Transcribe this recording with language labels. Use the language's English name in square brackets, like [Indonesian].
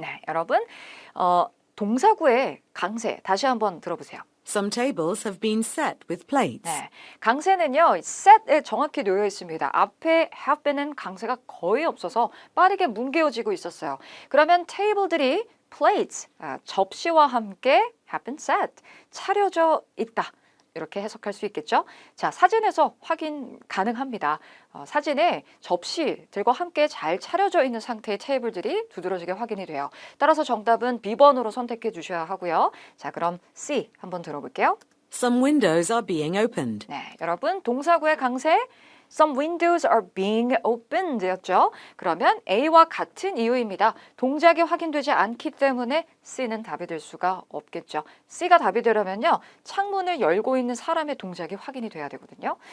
[Korean] 네, 여러분 동사구의 강세 다시 한번 들어보세요. [English] Some tables have been set with plates. [Korean] 네, 강세는요, set에 정확히 놓여 있습니다. 앞에 have been은 강세가 거의 없어서 빠르게 뭉개어지고 있었어요. 그러면 테이블들이 plates, 접시와 함께 [English] have been set, [Korean] 차려져 있다. 이렇게 해석할 수 있겠죠? 자, 사진에서 확인 가능합니다. 사진에 접시들과 함께 잘 차려져 있는 상태의 테이블들이 두드러지게 확인이 돼요. 따라서 정답은 B번으로 선택해 주셔야 하고요. 자, 그럼 C 한번 들어볼게요. [English] Some windows are being opened. [Korean] 네, 여러분 동사구의 강세 [English] Some windows are being opened였죠. [Korean] 그러면 A와 같은 이유입니다. 동작이 확인되지 않기 때문에 C는 답이 될 수가 없겠죠. C가 답이 되려면요. 창문을 열고 있는 사람의 동작이 확인이 돼야 되거든요.